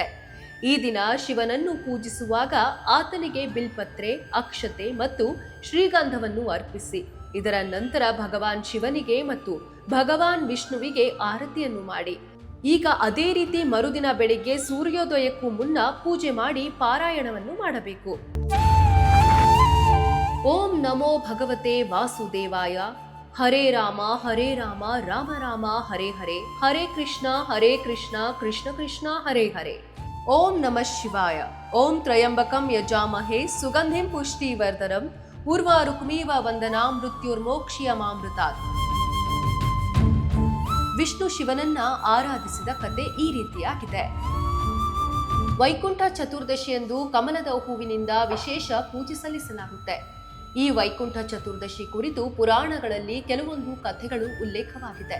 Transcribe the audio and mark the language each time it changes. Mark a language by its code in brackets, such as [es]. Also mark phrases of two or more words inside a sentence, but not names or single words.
[kn] ಈ ದಿನ ಶಿವನನ್ನು ಪೂಜಿಸುವಾಗ ಆತನಿಗೆ ಬಿಲ್ಪತ್ರೆ, ಅಕ್ಷತೆ ಮತ್ತು ಶ್ರೀಗಂಧವನ್ನು ಅರ್ಪಿಸಿ. ಇದರ ನಂತರ ಭಗವಾನ್ ಶಿವನಿಗೆ ಮತ್ತು ಭಗವಾನ್ ವಿಷ್ಣುವಿಗೆ ಆರತಿಯನ್ನು ಮಾಡಿ. ಈಗ ಅದೇ ರೀತಿ ಮರುದಿನ ಬೆಳಿಗ್ಗೆ ಸೂರ್ಯೋದಯಕ್ಕೂ ಮುನ್ನ ಪೂಜೆ ಮಾಡಿ ಪಾರಾಯಣವನ್ನು ಮಾಡಬೇಕು. [sa] ॐ नमो भगवते वासुदेवाय. हरे राम राम राम हरे हरे, हरे कृष्ण कृष्ण कृष्ण हरे हरे. ॐ नमः शिवाय. ॐ त्र्यम्बकं यजामहे सुगन्धिं पुष्टिवर्धनं उर्वारुक्मीव वन्दना मृत्युर्मोक्षियमामृतात्. [kn] ವಿಷ್ಣು ಶಿವನನ್ನ ಆರಾಧಿಸಿದ ಕತೆ ಈ ರೀತಿಯಾಗಿದೆ. ವೈಕುಂಠ ಚತುರ್ದಶಿಯಂದು ಕಮಲದ ಹೂವಿನಿಂದ ವಿಶೇಷ ಪೂಜೆ ಸಲ್ಲಿಸಲಾಗುತ್ತೆ. ಈ ವೈಕುಂಠ ಚತುರ್ದಶಿ ಕುರಿತು ಪುರಾಣಗಳಲ್ಲಿ ಕೆಲವೊಂದು ಕಥೆಗಳು ಉಲ್ಲೇಖವಾಗಿದೆ.